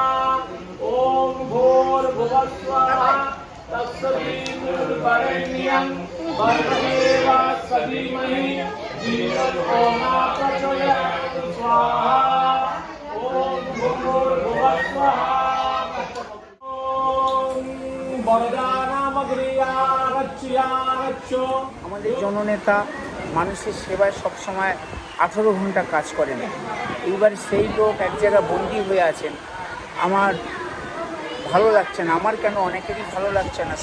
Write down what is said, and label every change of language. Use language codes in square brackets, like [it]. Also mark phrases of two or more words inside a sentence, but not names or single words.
[sa] ओम भूर्भुवः स्वाहा तत्सवितुर्वरेण्यं भर्गदेवस्य धीमहि धियो यो न प्रचोदयात् स्वाहा। ओम भूर्भुवः स्वाहा। ओम [bn] আমাদের জননেতা মানুষের সেবায় সবসময় 18 ঘন্টা কাজ করেন। এইবার সেই লোক এক জায়গায় বন্দী হয়ে আছেন। আমার ভালো লাগছে না, আমার কেন অনেকেরই ভালো লাগছে না।